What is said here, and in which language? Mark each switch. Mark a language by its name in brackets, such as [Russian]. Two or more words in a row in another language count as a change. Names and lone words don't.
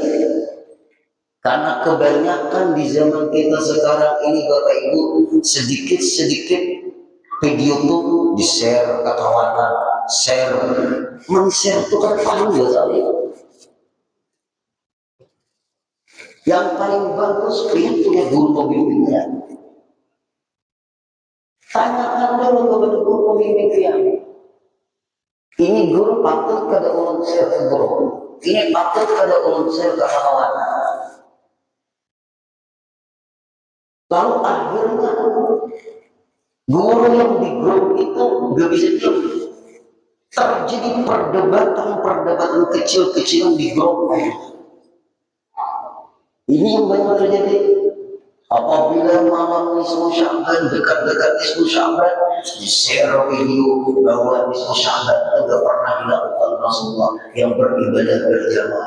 [Indonesian] Karena kebanyakan di zaman kita sekarang ini Bapak Ibu, sedikit-sedikit video itu di-share ke kawanan, share, men-share itu kan paling sekali. Yang paling bagus ingin punya guru pembimbingnya. Tanyakan dulu kepada guru pembimbingnya. [Banjar] Ini guru patut kada ulun share ke guru. Ini patut kada ulun share ke kawanan. [Indonesian] Lalu akhirnya guru yang di grup itu gak bisa diam. Terjadi perdebatan kecil-kecilan di grup. Ini yang banyak terjadi. Apabila malam nisfu Sya'ban, dekat-dekat nisfu Sya'ban, di-share video bahwa nisfu Sya'ban tidak pernah dilakukan Rasulullah yang beribadah berjamaah.